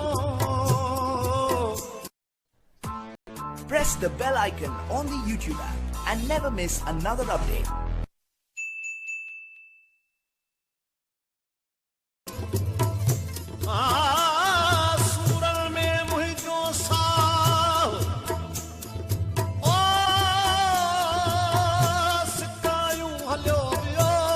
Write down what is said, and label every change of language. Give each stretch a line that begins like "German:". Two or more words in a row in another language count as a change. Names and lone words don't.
English: Press the bell icon on the YouTube app and never miss another update.
Sindhi: सूरन में मुहिंजो साह ओ सिकायूं हलियो वियो.